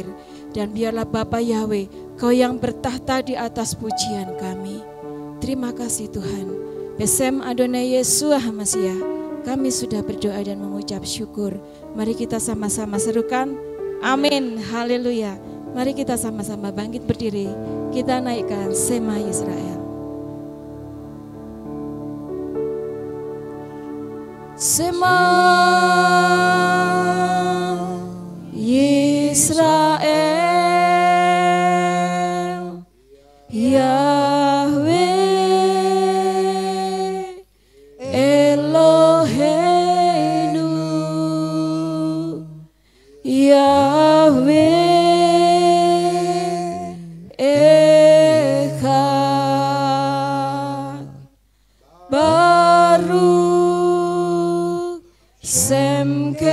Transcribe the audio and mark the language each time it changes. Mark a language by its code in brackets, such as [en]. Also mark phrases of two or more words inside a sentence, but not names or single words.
[id] Dan biarlah Bapa Yahweh, Kau yang bertahta di atas pujian kami. Terima kasih Tuhan. [he] בשם אדוני ישוע המשיח, [id] kami sudah berdoa dan mengucap syukur. Mari kita sama-sama serukan. Amin. Haleluya. Mari kita sama-sama bangkit berdiri. Kita naikkan [he] שמע ישראל. שמע ישראל, יהוה אלוהינו, יהוה אחד, ברוך שם